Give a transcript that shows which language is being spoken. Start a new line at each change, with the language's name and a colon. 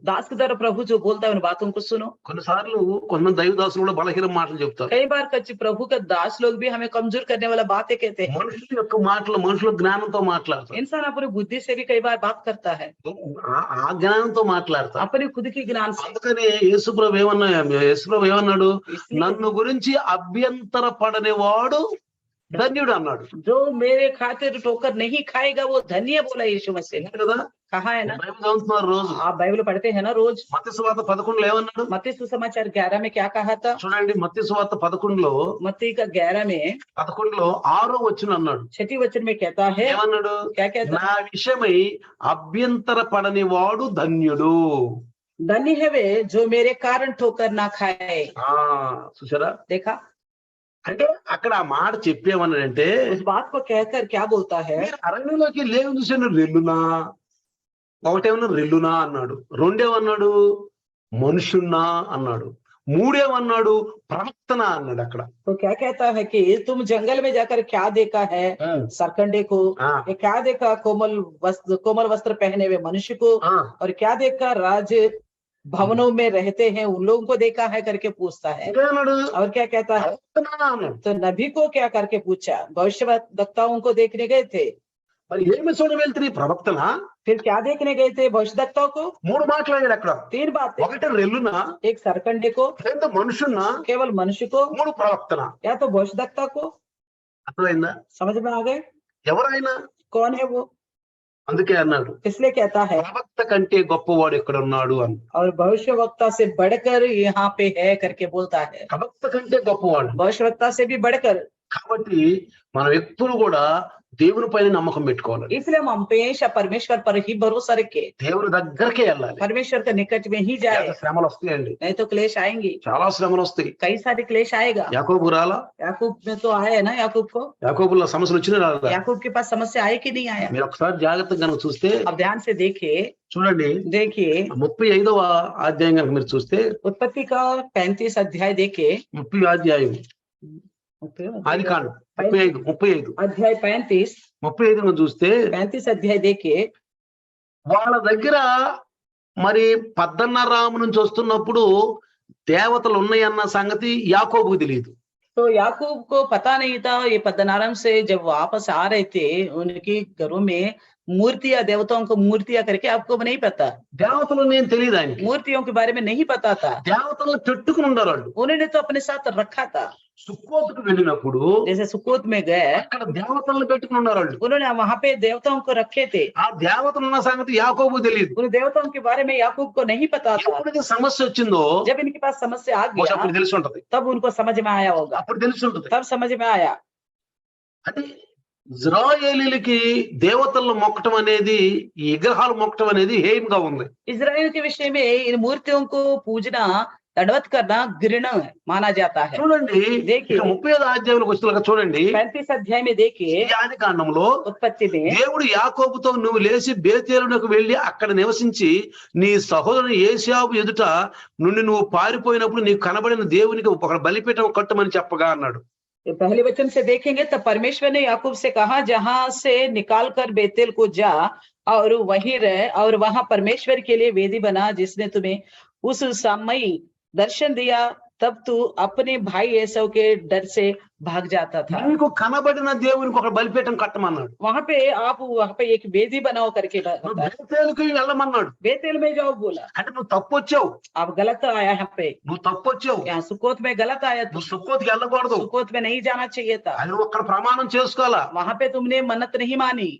Hindi: दास के द्वारा प्रभु जो बोलता है उन बातों को सुनो।
Telugu: కొన్నిసార్లు కొంతమంది దైవ దాసులు కూడా బలహీన మాటలు చెప్తారు.
Hindi: कई बार कच्ची प्रभु का दास लोग भी हमें कमजोर करने वाला बातें कहते हैं।
Telugu: మనుషుల యొక్క మాటలు మనుషుల జ్ఞానంతో మాట్లాడతారు,
Hindi: इंसान अपनी बुद्धि से भी कई बार बात करता है,
Telugu: ఆ జ్ఞానంతో మాట్లాడతారు.
Hindi: अपनी खुद की ज्ञान से।
Telugu: అందుకని యేసుప్రభు ఏమన్నాడు,
Hindi: इसलिए
Telugu: నన్ను గురించి అభ్యంతర పడని వాడు ధన్యుడు అన్నాడు.
Hindi: जो मेरे खातिर ठोकर नहीं खाएगा वो धन्य बोला यीशु मसीह ने।
Telugu: అంతే కదా,
Hindi: कहा है ना,
Telugu: బైబిల్ చదువుతున్నారు రోజు.
Hindi: आप बाइबल पढ़ते हैं ना रोज।
Telugu: మత్తయి సువార్త 11 ఏమన్నాడు
Hindi: मत्ती सुसमाचार 11 में क्या कहा था?
Telugu: చూడండి. మత్తయి సువార్త 11
Hindi: मत्ती का 11 में
Telugu: 6 వచనం అన్నాడు.
Hindi: 6 वचन में कहता है,
Telugu: ఏమన్నాడు,
Hindi: क्या कहता
Telugu: నా విషయమై అభ్యంతర పడని వాడు ధన్యుడు.
Hindi: धन्य है वे जो मेरे कारण ठोकर ना खाए।
Telugu: చూసారా,
Hindi: देखा,
Telugu: అంటే అక్కడ ఆ మాట చెప్పేమన్నాడంటే,
Hindi: उस बात को कहकर क्या बोलता है?
Telugu: మీరు అరణ్యంలోకి లేవు చూసాను రెల్లునా, ఒకటేమన్నా రెల్లునా అన్నాడు, రెండేమన్నాడు మనుషున్నా అన్నాడు, మూడేమన్నాడు ప్రవక్తన అన్నాడు. అక్కడ
Hindi: तो क्या कहता है कि तुम जंगल में जाकर क्या देखा है? सरकंडे को। ये क्या देखा? कोमल वस्त्र पहने हुए मनुष्य को। और क्या देखा? राज भवनों में रहते हैं उन लोगों को देखा है करके पूछता है।
Telugu: ఇంకేమన్నాడు,
Hindi: और क्या कहता है?
Telugu: ప్రవక్తనా అన్నాడు.
Hindi: तो नबी को क्या करके पूछा? भविष्यवक्ताओं को देखने गए थे।
Telugu: మరి ఏమి చూడ వెళ్తుంది, ప్రవక్తనా?
Hindi: फिर क्या देखने गए थे? भविष्यवक्ताओं को।
Telugu: 3 మాట్లాడాడు అక్కడ.
Hindi: 3 बातें,
Telugu: ఒకటి రెల్లునా,
Hindi: एक सरकंडे को,
Telugu: రెండు మనుషున్నా,
Hindi: केवल मनुष्य को,
Telugu: 3 ప్రవక్తన.
Hindi: या तो भविष्यवक्ता को।
Telugu: అర్థమైందా?
Hindi: समझ में आ गए
Telugu: ఎవరైనా
Hindi: कौन है वो?
Telugu: అందుకే అన్నాడు,
Hindi: इसलिए कहता है
Telugu: ప్రవక్త కంటే గొప్పవాడు ఎక్కడ ఉన్నాడు అని.
Hindi: और भविष्यवक्ता से बढ़कर यहाँ पे है करके बोलता है।
Telugu: ప్రవక్త కంటే గొప్పవాడు.
Hindi: भविष्यवक्ता से भी बढ़कर।
Telugu: కాబట్టి మనం ఎప్పుడు కూడా దేవుని పైన నమ్మకం పెట్టుకోవాలి.
Hindi: इसलिए हम हमेशा परमेश्वर पर ही भरोसा रखे,
Telugu: దేవుని దగ్గరకే వెళ్ళాలి.
Hindi: परमेश्वर के निकट में ही जाए।
Telugu: శ్రమలు వస్తాయండి,
Hindi: नहीं तो क्लेश आएंगे,
Telugu: చాలా శ్రమలు వస్తాయి.
Hindi: कई सारे क्लेश आएगा।
Telugu: యాకోబు రాలా?
Hindi: याकूब में तो आया है ना, याकूब को।
Telugu: యాకోబులో సమస్యలు వచ్చినా రాదా?
Hindi: याकूब के पास समस्या आए कि नहीं आया?
Telugu: మీరు ఒకసారి జాగ్రత్తగా కనుక చూస్తే,
Hindi: अब ध्यान से देखिए,
Telugu: చూడండి 35వ అధ్యాయం కనుక మీరు చూస్తే,
Hindi: उत्पत्ति का 35 अध्याय देखिए।
Telugu: 30 అధ్యాయం ఆదికాండం 35
Hindi: अध्याय
Telugu: 35 చూస్తే
Hindi: 35 अध्याय देखिए।
Telugu: వాళ్ళ దగ్గర మరి పద్దన్నరాము నుంచి వస్తున్నప్పుడు దేవతలు ఉన్నాయన్న సంగతి యాకోబుకు తెలియదు.
Hindi: तो याकूब को पता नहीं था, ये पद्दनाराम से जब वापस आ रहे थे उनकी घरों में मूर्तियां, देवताओं को मूर्तियां करके आपको नहीं पता।
Telugu: దేవతలు నేను తెలియదు ఆయనకి.
Hindi: मूर्तियों के बारे में नहीं पता था।
Telugu: దేవతలను పెట్టుకుని ఉన్నారు వాళ్ళు.
Hindi: उन्होंने तो अपने साथ रखा था।
Telugu: సుక్కోతుకు వెళ్ళినప్పుడు
Hindi: जैसे सुकोत में गए,
Telugu: అక్కడ దేవతలను పెట్టుకుని ఉన్నారు వాళ్ళు.
Hindi: उन्होंने वहां पे देवताओं को रखे थे।
Telugu: ఆ దేవతలు ఉన్న సంగతి యాకోబు తెలియదు.
Hindi: उन देवताओं के बारे में याकूब को नहीं पता था।
Telugu: ఎప్పుడైతే సమస్య వచ్చిందో
Hindi: जब इनके पास समस्या आ
Telugu: బహుశా
Hindi: गया
Telugu: అప్పుడు తెలిసి ఉంటది,
Hindi: तब उनको समझ में आया होगा,
Telugu: అప్పుడు తెలిసి ఉంటది.
Hindi: तब समझ में आया।
Telugu: అంటే ఇజ్రాయేలీలకి దేవతలను మొక్కటం అనేది, ఈ విగ్రహాలు మొక్కటం అనేది హేయంగా ఉంది.
Hindi: इजराइल के विषय में इन मूर्तियों को पूजना, दंडवत करना घृणा माना जाता है।
Telugu: చూడండి,
Hindi: देखिए
Telugu: 35వ అధ్యాయంలోకి వచ్చినాక చూడండి,
Hindi: 35 अध्याय में देखिए,
Telugu: ఈ ఆదికాండంలో
Hindi: उत्पत्ति में
Telugu: దేవుడు యాకోబుతో నువ్వు లేచి బేతేలునకు వెళ్లి అక్కడ నివసించి నీ సహోదరుని ఏశావు ఎదుట నుండి నువ్వు పారిపోయినప్పుడు నీకు కనబడిన దేవునికి ఒక బలిపీఠం కట్టమని చెప్పగా అన్నాడు.
Hindi: पहले वचन से देखेंगे तो परमेश्वर ने याकूब से कहा, जहां से निकाल कर बेतेल को जा और वहीं रह और वहां परमेश्वर के लिए वेदी बना, जिसने तुम्हें उस समय दर्शन दिया। तब तू अपने भाई एसाव के डर से भाग जाता था।
Telugu: నీకు కనబడిన దేవునికి ఒక బలిపీఠం కట్టమన్నాడు.
Hindi: वहां पे एक वेदी बनाओ करके
Telugu: నువ్వు
Hindi: बताया।
Telugu: బేతేలుకి వెళ్ళమన్నాడు.
Hindi: बेतेल में जाओ बोला।
Telugu: అంటే నువ్వు తప్పొచ్చావు,
Hindi: अब गलत आया यहाँ पे,
Telugu: నువ్వు తప్పొచ్చావు,
Hindi: यहाँ सुकोत में गलत आया, तो
Telugu: నువ్వు సుక్కోతికి వెళ్ళకూడదు.
Hindi: सुकोत में नहीं जाना चाहिए था।
Telugu: అది నువ్వు అక్కడ ప్రమాణం చేసుకోవాలా.
Hindi: वहां पे तुमने मन्नत नहीं मानी।